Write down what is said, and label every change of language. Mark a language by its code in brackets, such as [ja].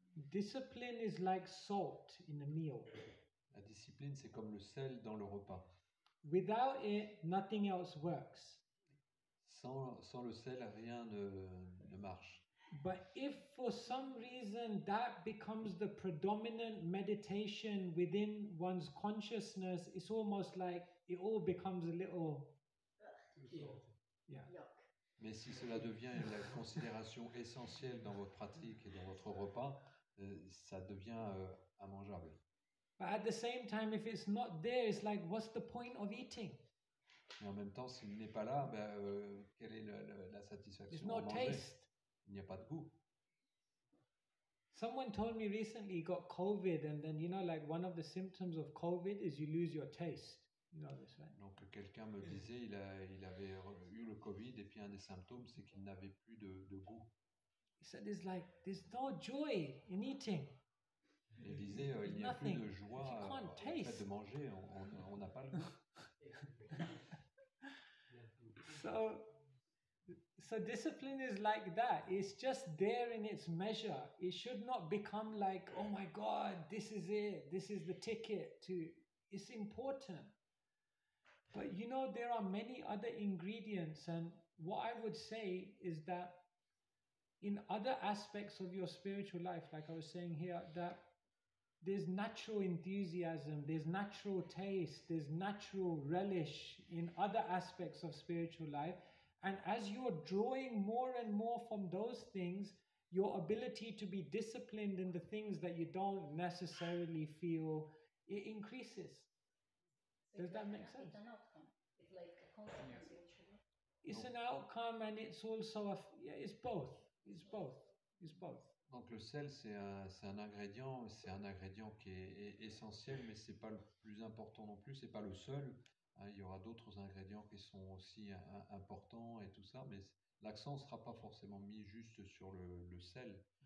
[en] Discipline is like salt in a meal. [fr] La discipline, c'est comme le sel dans le repas. [en] Without it, nothing else works. [fr] Sans le sel, rien ne marche. [en] But if for some reason that becomes the predominant meditation within one's consciousness, it's almost like it all becomes a little... Yeah. [fr] Mais si cela devient la considération essentielle dans votre pratique et dans votre repas, ça devient immangeable. [en] But at the same time, if it's not there, it's like, what's the point of eating? [fr] Mais en même temps, s'il n'est pas là, quelle est la satisfaction [en] There's no [fr] à manger? [en] taste. [fr] Il n'y a pas de goût. [en] Someone told me recently he got COVID, and then, you know, like one of the symptoms of COVID is you lose your taste. You know this, right? [fr] Donc quelqu'un me disait il avait eu le Covid et puis un des symptômes c'est qu'il n'avait plus de goût. [en] He said there's no joy in eating. [fr] Il disait il n'y a plus de joie au fait de manger, on n'a pas le goût. [en] So discipline is like that. It's just there in its measure. It should not become like, oh my God, this is it. This is the ticket to. It's important. But you know, there are many other ingredients. And what I would say is that in other aspects of your spiritual life, like I was saying here, that there's natural enthusiasm, there's natural taste, there's natural relish in other aspects of spiritual life. And as you're drawing more and more from those things, your ability to be disciplined in the things that you don't necessarily feel, it increases. Does that make sense? It's an outcome. It's like a consequence eventually. It's an outcome, and it's also it's both. It's both. It's both. [fr] Donc le sel, c'est un ingrédient qui est essentiel, mais c'est pas le plus important non plus, c'est pas le seul. Hein, il y aura d'autres ingrédients qui sont aussi importants et tout ça, mais l'accent ne sera pas forcément mis juste sur le sel.